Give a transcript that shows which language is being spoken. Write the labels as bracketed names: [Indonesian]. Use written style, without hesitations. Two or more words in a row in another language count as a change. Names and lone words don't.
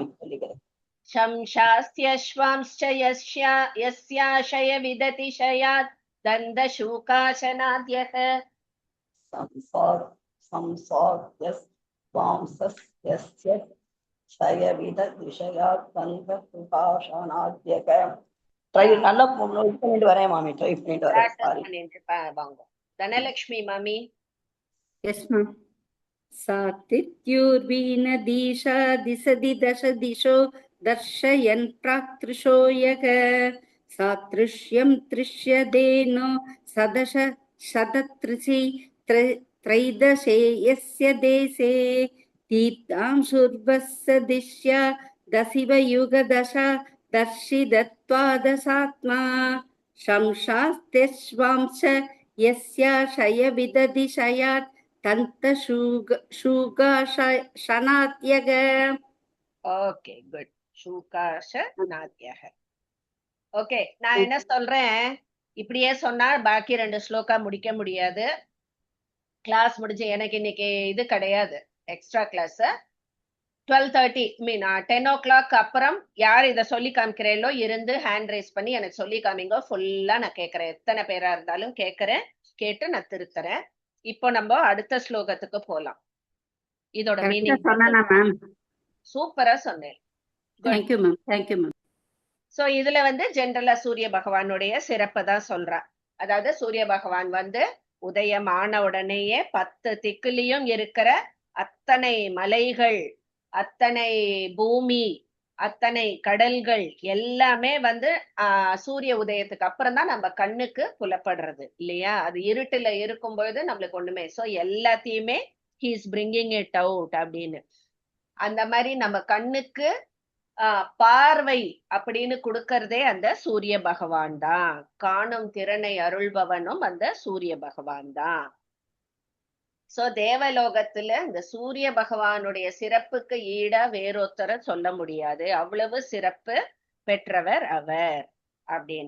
[Tamil] சொல்லிக்கிறேன். [Sanskrit] शंशास्त्यश्वांश्च यस्याशय विदति शयात् दन्तशूकाशनाद्यः संसार्यस्वांसस्य क्षयविद विषयात्मन्तसुकासनाद्यक [Tamil] ட்ரை நல்லா இது பண்ணிட்டு வரேன் மாமி, ட்ரை பண்ணிட்டு வரேன். practice சாரி. பண்ணிட்டு வாங்க. தனலட்சுமி மாமி. [English] Yes, ma'am. [Sanskrit] सात्वित्युर्वीनदीशा दिशदि दश दिशो दर्शयन् प्राक्तृशो यः सादृश्यं दृश्यदेनो सदश शततृषि त्रैदशे यस्य देशे तीर्थांशुर्वस्य दिश्या दशिव युगदशा दर्शिदत्वादशात्मा शंशास्त्यश्वांश यस्याशय विदधिशयात् தந்தசூகாசனாத்யக. [Tamil] ஓகே, குட். சூகாசனாத்யக. ஓகே, நான் என்ன சொல்றேன், இப்படியே சொன்னா பாக்கி 2 ஸ்லோகா முடிக்க முடியாது. கிளாஸ் முடிஞ்சு எனக்கு இன்னைக்கு இது கிடையாது, [English] extra class. [Tamil] 12:30 மீன் 10 o'clock அப்புறம் யார் இதை சொல்லி காமிக்கிறீங்களோ இருந்து [English] hand raise [Tamil] பண்ணி எனக்கு சொல்லி காமிங்க. ஃபுல்லா நான் கேட்கறேன், எத்தனை பேரா இருந்தாலும் கேட்கறேன், கேட்டு நான் திருத்துறேன். இப்போ நம்ம அடுத்த ஸ்லோகத்துக்கு போலாம். இதோட மீனிங் சூப்பரா சொன்னேன். [English] Thank you, ma'am. Thank you, ma'am. [Tamil] சோ இதுல ஜெனரலா சூரிய பகவானுடைய சிறப்பை தான் சொல்றேன். அதாவது சூரிய பகவான் உதயமான உடனேயே 10 திக்குலயும் இருக்கிற அத்தனை மலைகள், அத்தனை பூமி, அத்தனை கடல்கள் எல்லாமே சூரிய உதயத்துக்கு அப்புறம் தான் நம்ம கண்ணுக்கு புலப்படுறது இல்லையா? அது இருட்டுல இருக்கும்போது நம்மளுக்கு ஒண்ணுமே. சோ எல்லாத்தையுமே [English] he is bringing it out [Tamil] அப்படின்னு. அந்த மாதிரி நம்ம கண்ணுக்கு பார்வை அப்படின்னு கொடுக்கறதே அந்த சூரிய பகவான் தான். காணும் திறனை அருள்பவனும் அந்த சூரிய பகவான் தான். சோ தேவலோகத்துல இந்த சூரிய பகவானுடைய சிறப்புக்கு ஈடா வேறொருத்தர சொல்ல முடியாது, அவ்வளவு சிறப்பு பெற்றவர் அவர் அப்படின்னு.